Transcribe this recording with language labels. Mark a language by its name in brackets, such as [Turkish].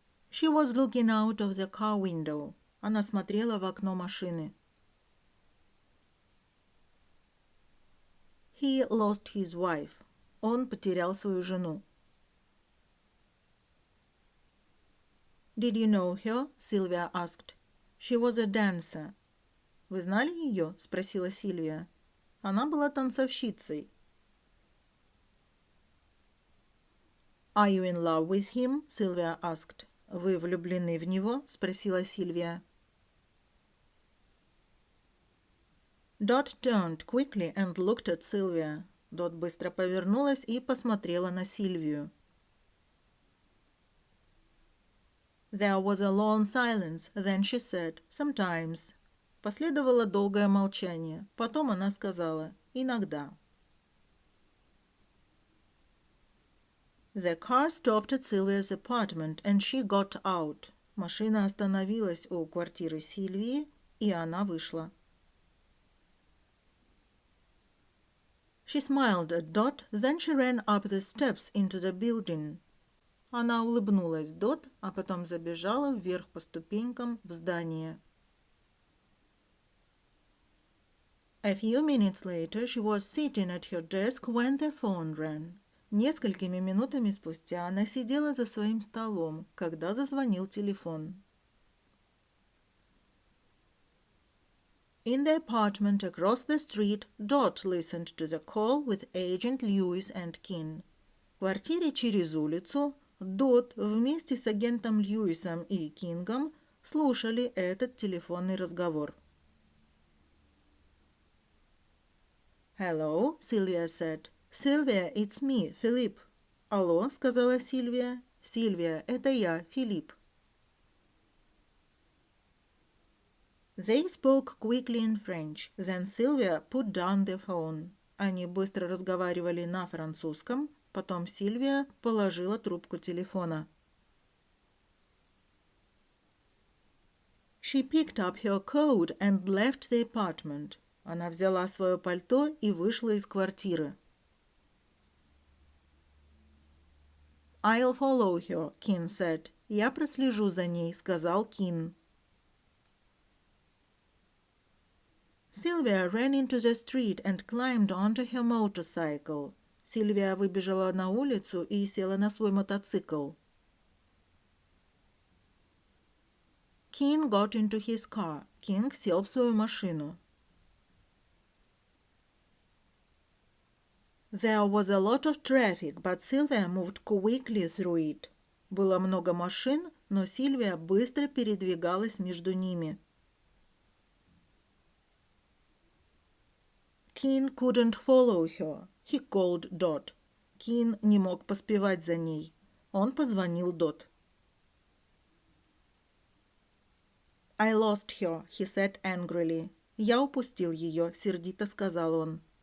[English] She was looking out of the car window. [Russian] Она смотрела в окно машины. [English] He lost his wife. [Russian] Он потерял свою жену. [English] Did you know her? Sylvia asked. She was a dancer. [Russian] Вы знали ее? Спросила Сильвия. Она была танцовщицей. [English] Are you in love with him? Sylvia asked. [Russian] Вы влюблены в него? Спросила Сильвия. [English] Dot turned quickly and looked at Sylvia. [Russian] Дот быстро повернулась и посмотрела на Сильвию. [English] There was a long silence. Then she said, sometimes. [Russian] Последовало долгое молчание. Потом она сказала, иногда. [English] The car stopped at Sylvia's apartment, and she got out. [Russian] Машина остановилась у квартиры Сильвии, и она вышла. [English] She smiled at Dot, then she ran up the steps into the building. [Russian] Она улыбнулась Дот, а потом забежала вверх по ступенькам в здание. [English] A few minutes later she was sitting at her desk when the phone rang. [Russian] Несколькими минутами спустя она сидела за своим столом, когда зазвонил телефон. [English] In the apartment across the street, Dot listened to the call with Agent Lewis and Kin. [Russian] В квартире через улицу Дот вместе с агентом Льюисом и Кингом слушали этот телефонный разговор. [English] Hello, Sylvia said. Sylvia, it's me, Philip. [Russian] Алло, сказала Сильвия. Сильвия, это я, Филипп. [English] They spoke quickly in French. Then Sylvia put down the phone. [Russian] Они быстро разговаривали на французском. Потом Сильвия положила трубку телефона. [English] She picked up her coat and left the apartment. [Russian] Она взяла свое пальто и вышла из квартиры. [English] I'll follow her, Kin said. [Russian] Я прослежу за ней, сказал Кин. [English] Sylvia ran into the street and climbed onto her motorcycle. [Russian] Сильвия выбежала на улицу и села на свой мотоцикл. [English] King got into his car. [Russian] Кинг сел в свою машину. [English] There was a lot of traffic, but Sylvia moved quickly through it. [Russian] Было много машин, но Сильвия быстро передвигалась между ними. [English] King couldn't follow her. He called Dot. [Russian] Кин не мог поспевать за ней. Он позвонил Дот. [English] I lost her, he said angrily. [Russian] Я упустил ее, сердито сказал он.